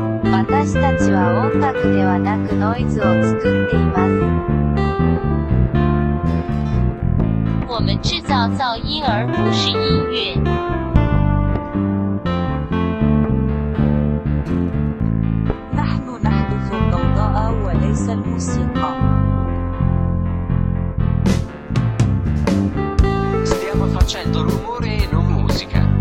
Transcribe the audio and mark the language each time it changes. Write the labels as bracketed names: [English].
[Japanese] 私たちは音楽ではなくノイズを作っています。 [Chinese] 我们制造噪音而不是音乐。 [Arabic] نحن نحدث الضوضاء وليس الموسيقى。 [Italian] Facendo rumore e non musica.